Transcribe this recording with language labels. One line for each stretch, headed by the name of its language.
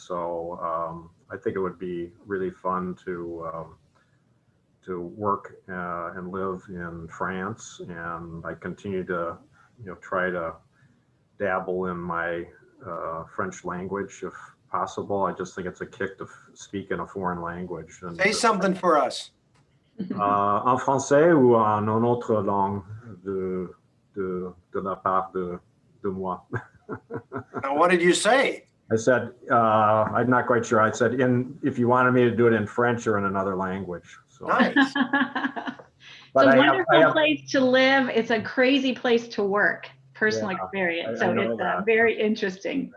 English: So I think it would be really fun to work and live in France, and I continue to try to dabble in my French language if possible. I just think it's a kick to speak in a foreign language. And Say something for us.
French: En français ou en autre langue de la part de moi.
English: Now, what did you say? I said, I'm not quite sure. I said, if you wanted me to do it in French or in another language. So. Nice. It's a wonderful place to live. It's a crazy place to work. Personal experience. So it's very interesting.